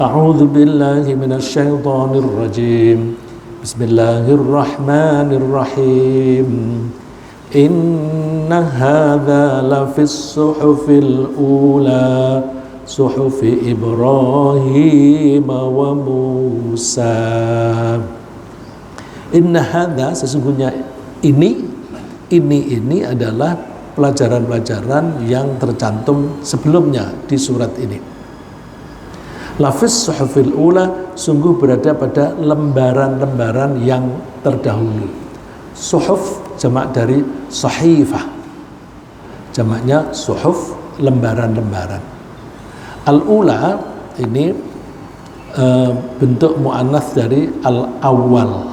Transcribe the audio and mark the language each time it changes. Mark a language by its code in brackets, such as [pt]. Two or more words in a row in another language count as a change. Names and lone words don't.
[ar] أعوذ بالله من الشيطان الرجيم. بسم الله الرحمن الرحيم. إن هذا لفي الصحف الأولى صحف إبراهيم وموسى. إن هذا, [id] sesungguhnya ini adalah pelajaran-pelajaran yang tercantum sebelumnya di surat ini. [ar] لفي الصحف الأولى, [id] sungguh berada pada lembaran-lembaran yang terdahulu. Suhuf jamak dari sahifah, jamaknya suhuf, lembaran-lembaran. Al-ula ini bentuk muannats dari al-awwal.